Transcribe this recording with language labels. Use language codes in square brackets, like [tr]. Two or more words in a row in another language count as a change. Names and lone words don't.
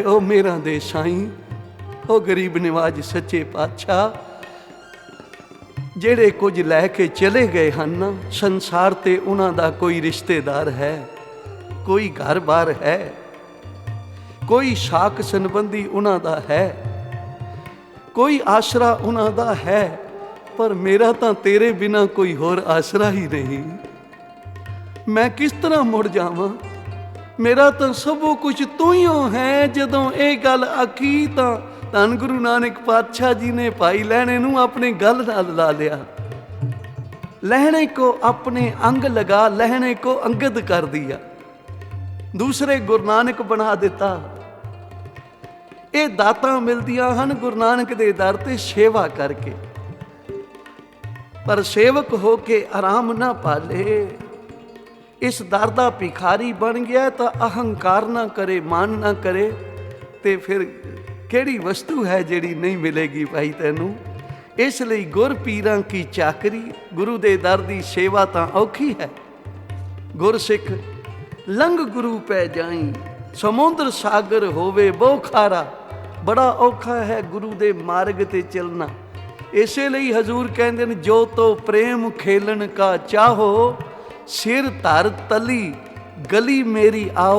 [pa] ਉਹ ਮੇਰਾ ਦੇ ਸਾਈਂ, ਉਹ ਗਰੀਬ ਨਿਵਾਜ ਸੱਚੇ ਪਾਤਸ਼ਾਹ, ਜਿਹੜੇ ਕੁਝ ਲੈ ਕੇ ਚਲੇ ਗਏ ਹਨ, ਸੰਸਾਰ ਤੇ ਉਹਨਾਂ ਦਾ ਕੋਈ ਰਿਸ਼ਤੇਦਾਰ ਹੈ, ਕੋਈ ਘਰ-ਬਾਰ ਹੈ, ਕੋਈ ਸਾਕ ਸੰਬੰਧੀ ਉਹਨਾਂ ਦਾ ਹੈ, ਕੋਈ ਆਸਰਾ ਉਹਨਾਂ ਦਾ ਹੈ, ਪਰ ਮੇਰਾ ਤਾਂ ਤੇਰੇ ਬਿਨਾ ਕੋਈ ਹੋਰ ਆਸਰਾ ਹੀ ਨਹੀਂ। ਮੈਂ ਕਿਸ ਤਰ੍ਹਾਂ ਮੁੜ ਜਾਵਾਂ, ਮੇਰਾ ਤਾਂ ਸਭੋ ਕੁਝ ਤੂੰ ਹੀ ਹੈ। ਜਦੋਂ ਇਹ ਗੱਲ ਆਖੀ ਤਾਂ ਧੰਨ ਗੁਰੂ ਨਾਨਕ ਪਾਤਸ਼ਾਹ ਜੀ ਨੇ ਭਾਈ ਲਹਿਣੇ ਨੂੰ ਆਪਣੇ ਗਲ ਨਾਲ ਲਾ ਲਿਆ। [hi] लहने को अपने अंग लगा, लहने को अंगद कर दिया, दूसरे गुरु नानक बना दिता। [pa] ਇਹ ਦਾਤਾਂ ਮਿਲਦੀਆਂ ਹਨ ਗੁਰੂ ਨਾਨਕ ਦੇ ਦਰ ਤੇ ਸੇਵਾ ਕਰਕੇ, ਪਰ ਸੇਵਕ ਹੋ ਕੇ ਆਰਾਮ ਨਾ ਪਾਲੇ। ਇਸ ਦਰ ਦਾ ਭਿਖਾਰੀ ਬਣ ਗਿਆ ਤਾਂ ਅਹੰਕਾਰ ਨਾ ਕਰੇ, ਮਾਨ ਨਾ ਕਰੇ, ਤੇ ਫਿਰ ਕਿਹੜੀ ਵਸਤੂ ਹੈ ਜਿਹੜੀ ਨਹੀਂ ਮਿਲੇਗੀ ਭਾਈ ਤੈਨੂੰ। ਇਸ ਲਈ ਗੁਰ ਪੀਰਾਂ ਕੀ ਚਾਕਰੀ, ਗੁਰੂ ਦੇ ਦਰ ਦੀ ਸੇਵਾ ਤਾਂ ਔਖੀ ਹੈ। ਗੁਰ ਸਿਖ ਲੰਘ ਗੁਰੂ ਪੈ ਜਾਈ, ਸਮੁੰਦ੍ਰ ਸਾਗਰ ਹੋਵੇ ਬਹੁ ਖਾਰਾ। ਬੜਾ ਔਖਾ ਹੈ ਗੁਰੂ ਦੇ ਮਾਰਗ ਤੇ ਚੱਲਣਾ। ਇਸੇ ਲਈ ਹਜ਼ੂਰ ਕਹਿੰਦੇ ਨੇ, ਜੋ ਤੋ ਪ੍ਰੇਮ ਖੇਲਨ ਕਾ ਚਾਹੋ, ਸਿਰ ਧਰ ਤਲੀ ਗਲੀ ਮੇਰੀ ਆਓ।